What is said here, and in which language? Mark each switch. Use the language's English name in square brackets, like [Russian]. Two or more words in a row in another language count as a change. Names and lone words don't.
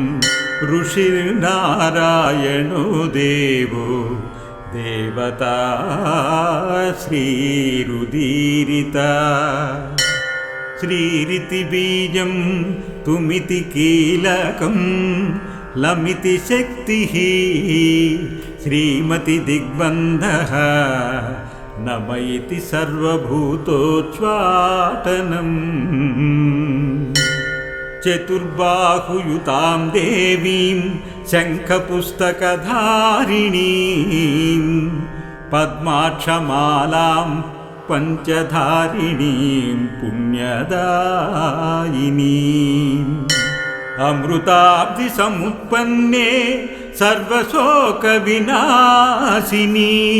[Sanskrit] ऋषिर्नारायणो देवो देवता श्रीरुदीरिता श्रीरिति बीजं तुमिति कीलकं लमिति शक्तिः श्रीमति दिग्बन्धः नम इति सर्वभूतोच्चाटनम्। చతుర్బాహుయుతాం దేవీం శంఖపుస్తకధారిణీం పద్మాక్షమాలాం పంచధారిణీం పుణ్యదాయినీం అమృతాబ్ధి సముత్పన్నే సర్వశోక వినాశిని